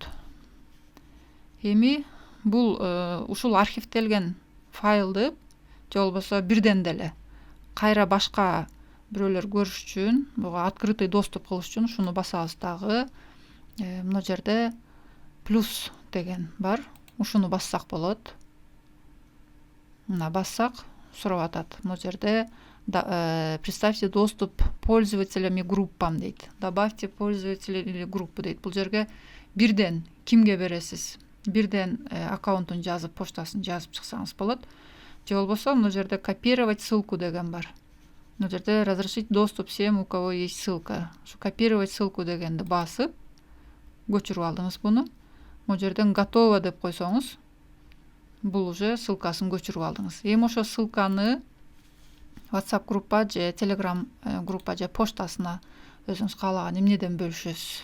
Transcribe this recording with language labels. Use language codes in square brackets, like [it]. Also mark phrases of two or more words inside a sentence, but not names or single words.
[ky] Эми бул ушул архивтелген файлды же болбосо бирден деле кайра башка бирөөлөр көрүш үчүн, буга [ru] открытый доступ [ky] кылыш үчүн ушуну басабыз дагы. Мына жерде плюс деген бар. Ушуну бассак болот. Мына бассак сурап атат. Мына жерде [ru] представьте доступ пользователям и группам дейт. Добавьте пользователей или группу дейт. [ky] Бул жерге бирден кимге бересиз? Бирден аккаунтун жазып, почтасын жазып чыксаңыз болот. Же болбосо мына жерде [ru] копировать ссылку [ky] деген бар. Мына жерде [ru] разрешить доступ всем, у кого есть ссылка. [ky] Шу [ru] копировать ссылку [ky] дегенди басып көчүрүп алдыңыз буну. Мына жерден готово деп койсоңуз, бул уже ссылкасын көчүрүп алдыңыз. Эми ошо ссылканы WhatsApp группа же Telegram группа же поштасына өзүңүз каалаган эмнеден бөлүшөсүз.